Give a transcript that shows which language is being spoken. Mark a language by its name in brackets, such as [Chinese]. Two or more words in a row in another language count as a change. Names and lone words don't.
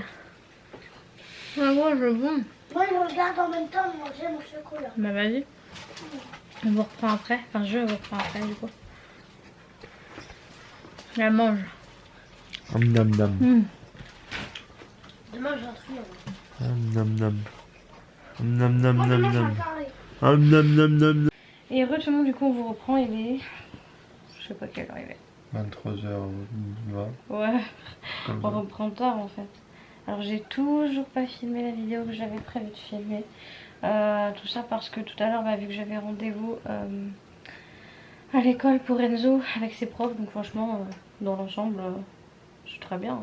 [French] Ah moi, je bon. Moi, je regarde en même temps de manger mon chocolat. Bah vas-y. On vous reprend après. Enfin, je vous reprends après, du coup. Je la mange. Nam nam. Demain, j'ai un truc. Nam nam. Nam nam Moi, nam demain, j'ai un nam. carré. Nam nam nam. Et heureux tout le monde, du coup, on vous reprend. Il est... Je sais pas quelle heure il est. 23h20. Ouais, Comme on ça. reprend tard en fait. Alors j'ai toujours pas filmé la vidéo que j'avais prévu de filmer. Tout ça parce que tout à l'heure, vu que j'avais rendez-vous à l'école pour Enzo avec ses profs, donc franchement, dans l'ensemble, c'est très bien.